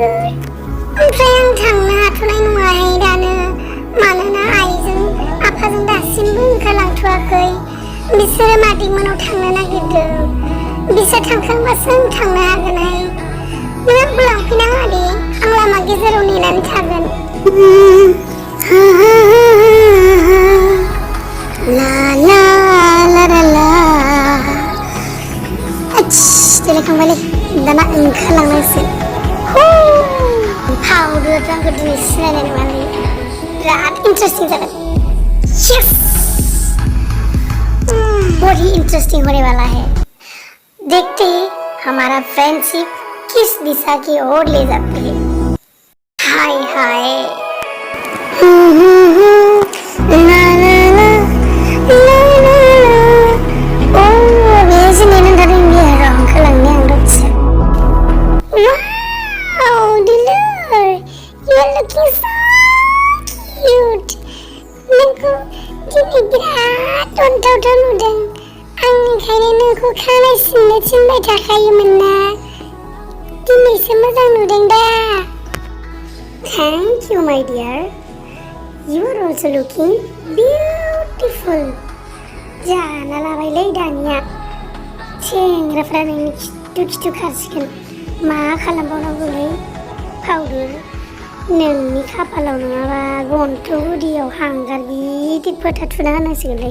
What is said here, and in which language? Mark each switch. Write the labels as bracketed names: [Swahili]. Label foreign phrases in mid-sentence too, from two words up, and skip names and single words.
[Bodo] ओमफ्राय आं थांनो हाथ'नाय नङाहाय दानो, मानोना आइजों आफाजों दासिमबो ओंखारलांथ'वाखै। बिसोरो मादैमोनाव थांनो नागिरदों। बिसोर थांखांबासो आं थांनो हागोनहाय। नों आंखौ लांफैनाङा दे, आं लामा गेजेराव नेनानै थागोन। ला ला ला ला ला देलायखांबायलै दाना ओंखारलांनांसिगोन। पाउदुराथ' आंखौ दिनै सिनायनाय नङालै, बिराद इन्टारेस्टिं जागोन। [Hindi] यस बहुत ही इंटरेस्टिंग होने वाला है। देखते हैं हमारा फ्रेंडशिप किस दिशा की ओर ले जाती है। [Bodo] हाय हाय ला ला ला ला ला ओ बेसो नेनानै थादों दे र' ओंखारलांनि आं दसे। वाव दुलुर [English] you are looking so cute. [Bodo] नोंखौ दिनै बिराद अनथावथाव नुदों। आं ओंखायनो नोंखौ खानाय सिननो थिनबाय थाखायोमोन ना। दिनैसो मोजां नुदों दा। [English] thank you my dear, you are also looking beautiful. [Bodo] जाना लाबायलै दानिया सेंग्राफ्रा नोंनि खिथु खिथु खारसिगोन। मा खालामबावनांगौलै पाउदुर, नोंनि खाफालाव नङाबा गन्थं गुदियाव हांगार गिदिर फोथा थुना होनांसिगोनलै।